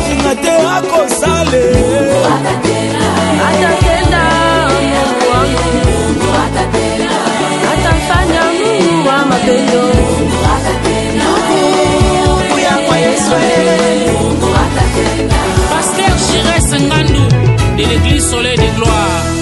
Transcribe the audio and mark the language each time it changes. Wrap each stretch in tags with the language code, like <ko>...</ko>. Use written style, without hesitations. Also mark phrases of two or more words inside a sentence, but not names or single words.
<ln>akomona te akosale</ln> <sw>atatenda Mungu wangu atafanya Mungu wa mapendo Mungu ya Yesu</sw> <fr>Pasteur Chires Ngandou de l'église Soleil de Gloire.</fr>